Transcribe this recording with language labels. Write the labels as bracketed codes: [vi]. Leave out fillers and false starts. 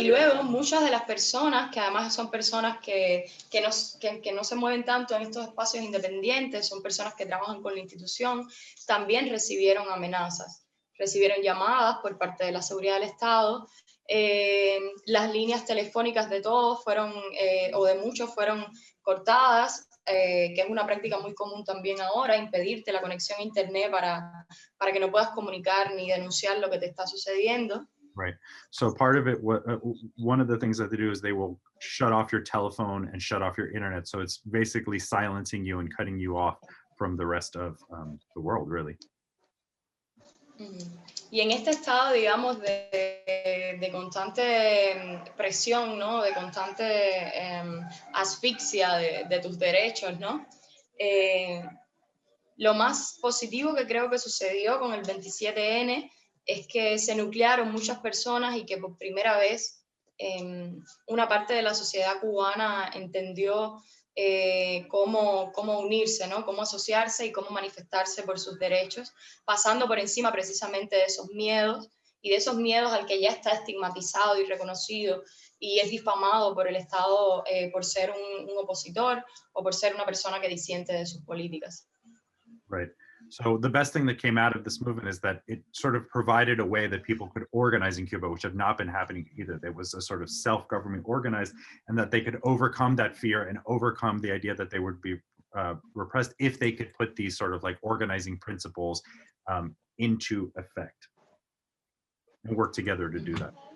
[es] y luego muchas de las personas, que además son personas que no se mueven tanto en estos espacios independientes, son personas que trabajan con la institución, también recibieron amenazas, recibieron llamadas por parte de la seguridad del Estado. Las líneas telefónicas de todos o de muchos fueron cortadas, que es una práctica muy común también ahora, impedirte la conexión a internet para que no puedas comunicar ni denunciar lo que te está sucediendo. [en] Right. So part of it, one of the things that they do is they will shut off your telephone and shut off your internet. So it's basically silencing you and cutting you off from the rest of the world, really. [es] Y en este estado, digamos, de constante presión, ¿no? De constante asfixia de tus derechos, ¿no? Lo más positivo que creo que sucedió con el 27N es que se nuclearon muchas personas y que por primera vez una parte de la sociedad cubana entendió cómo unirse, ¿no? Cómo asociarse y cómo manifestarse por sus derechos, pasando por encima precisamente de esos miedos y de esos miedos al que ya está estigmatizado y reconocido y es difamado por el Estado por ser un opositor o por ser una persona que disiente de sus políticas. [en] Right. So the best thing that came out of this movement is that it sort of provided a way that people could organize in Cuba, which had not been happening either. There was a sort of self-government organized, and that they could overcome that fear and overcome the idea that they would be repressed if they could put these sort of like organizing principles into effect and work together to do that.